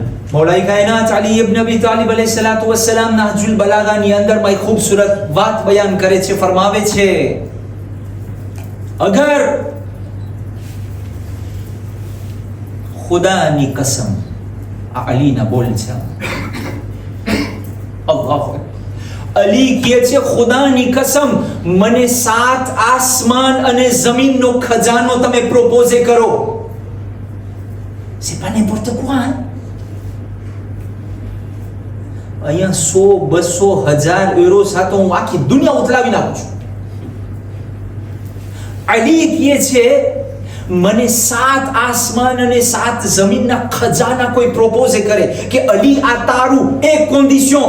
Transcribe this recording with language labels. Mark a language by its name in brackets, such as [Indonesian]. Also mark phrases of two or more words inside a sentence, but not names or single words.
[Gujarati] મૌલાએ કાયનાત અલી ઇબ્ન અબી તાલિબ [Arabic] عليه الصلاة والسلام [Gujarati] નહજુલ બલાગાની અંદરમાં એક ખૂબસૂરત વાત બયાન કરે છે, ફરમાવે છે, અગર ખુદાની કસમ, આ અલીના બોલ છે. અલ્લાહ અલી કહે છે, ખુદાની કસમ, મને 7 આસમાન અને જમીનનો ખજાનો તમે પ્રોપોઝે કરો. [French] c'est pas n'importe quoi. [Gujarati] અહીંયા 100, 200, 1000 યુરો સાથે હું આખી દુનિયા ઉથલાવી નાખું છું. અલી કહે છે, મને 7 આસમાન અને 7 જમીનના ખજાના કોઈ પ્રોપોઝ કરે કે અલી આ તારું, એક કન્ડિશન.